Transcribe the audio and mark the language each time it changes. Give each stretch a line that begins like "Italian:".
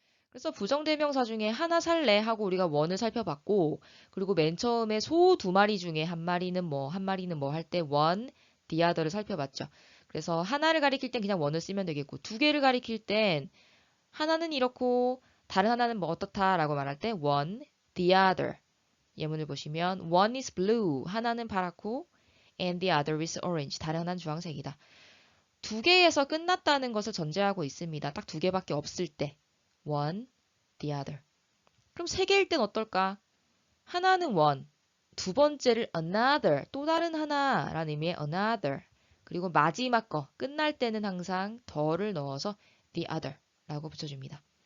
Korean: 그래서 부정대명사 중에 하나 살래 하고 우리가 원을 살펴봤고, 그리고 맨 처음에 소 두 마리 중에 한 마리는 뭐, 한 마리는 뭐 할 때 one, the other를 살펴봤죠. 그래서 하나를 가리킬 땐 그냥 원을 쓰면 되겠고, 두 개를 가리킬 땐 하나는 이렇고 다른 하나는 뭐 어떻다라고 말할 때 one, the other. 예문을 보시면
English: one is blue,
Korean: 하나는 파랗고
English: and the other is orange,
Korean: 다른 하나는 주황색이다. 두 개에서 끝났다는 것을 전제하고 있습니다. 딱 두 개밖에 없을 때 one, the other. 그럼 세 개일 땐 어떨까? 하나는 one, 두 번째를 another, 또 다른 하나라는 의미의 another. 그리고 마지막 거 끝날 때는 항상 더를 넣어서 the other 라고 붙여줍니다.